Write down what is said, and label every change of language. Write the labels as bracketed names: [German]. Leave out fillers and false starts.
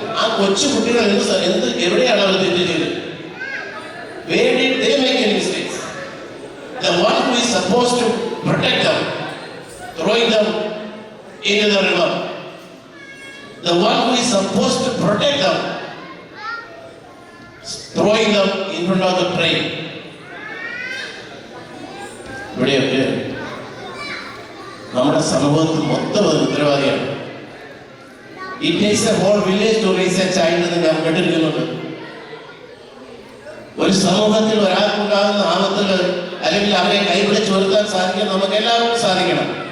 [Malayalam] ആ കൊച്ചു കുട്ടികൾ എവിടെയാണ് അവർ തെറ്റ് ചെയ്തത്? [English] Where did they make any mistakes? The one who is supposed to protect them, throwing them into the river. The one who is supposed to protect them, throwing them in front of the train. [Malayalam] ഇവിടെയൊക്കെ നമ്മുടെ സമൂഹത്തിൽ മൊത്തം ഉത്തരവാദിയാണ്. [English] It takes a whole village to raise a child [Malayalam] എന്ന് ഞാൻ കേട്ടിരിക്കുന്നുണ്ട്. ഒരു സമൂഹത്തിൽ ഒരാൾക്കുണ്ടാകുന്ന ആപത്തുകൾ അല്ലെങ്കിൽ അവരെ കൈപിടിച്ച് ഉയർത്താൻ സാധിക്കാൻ നമുക്ക് എല്ലാവർക്കും സാധിക്കണം.